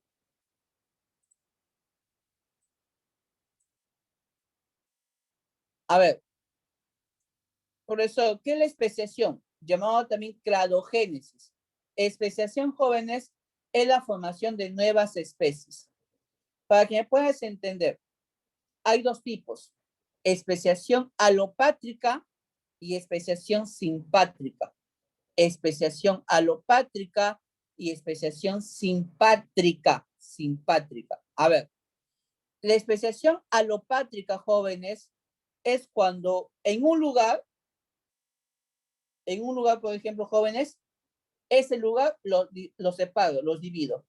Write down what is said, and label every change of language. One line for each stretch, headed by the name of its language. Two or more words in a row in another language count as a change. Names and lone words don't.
Spanish: A ver, por eso, ¿qué es la especiación? Llamado también cladogénesis. Especiación, jóvenes, es la formación de nuevas especies. Para que me puedas entender, hay dos tipos: especiación alopátrica y especiación simpátrica. Especiación alopátrica y especiación simpátrica. A ver, la especiación alopátrica, jóvenes, es cuando en un lugar, por ejemplo, jóvenes, ese lugar lo separo, los divido.